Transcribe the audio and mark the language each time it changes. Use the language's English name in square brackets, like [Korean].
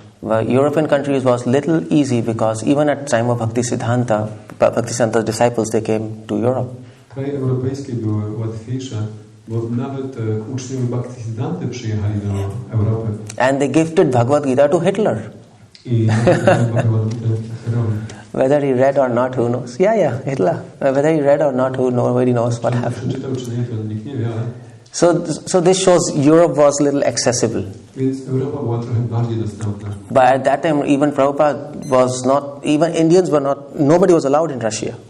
[English] But European countries was little easy because even at time of Bhaktisiddhanta's disciples, they came to Europe. [Polish] Kraje europejskie były łatwiejsze, bo nawet uczniowie Bhaktisiddhanty przyjechali do Europy. [English] And they gifted Bhagavad Gita to Hitler. [Polish] I Bhagavad Gita Hitlerowi. [English] Whether he read or not, who knows? Yeah, Hitler. Whether he read or not, nobody knows what happened. [Polish] Przeczytał czy nie, to nikt nie wie, ale... [English] So this shows Europe was a little accessible. [Polish] Więc Europa była trochę bardziej dostępna. [English] But at that time, even Prabhupada was not, even Indians were not, nobody was allowed in Russia.